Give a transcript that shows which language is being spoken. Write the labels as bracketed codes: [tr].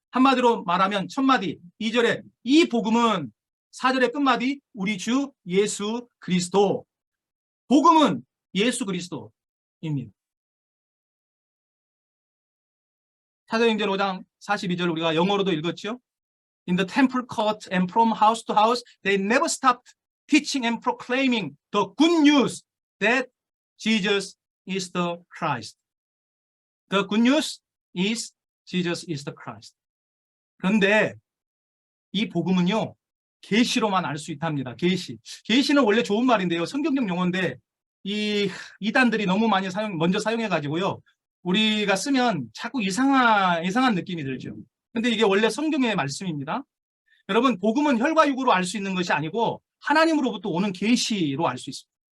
[ko] 한마디로 말하면 첫마디 2절에 이 복음은, 4절의 끝마디 우리 주 예수 그리스도. 복음은 예수 그리스도입니다. 사도행전 5장 42절 우리가 영어로도 읽었죠. [en] In the temple court and from house to house they never stopped teaching and proclaiming the good news that Jesus is the Christ. The good news is Jesus is the Christ. [ko] 그런데 이 복음은요, 계시로만 알 수 있답니다. 계시는 원래 좋은 말인데요, 성경적 용어인데 이 이단들이 너무 많이 먼저 사용해 가지고요, 우리가 쓰면 자꾸 이상한 느낌이 들죠. 근데 이게 원래 성경의 말씀입니다. 여러분, 복음은 혈과 육으로 알 수 있는 것이 아니고 하나님으로부터 오는 계시로 알 수 있습니다.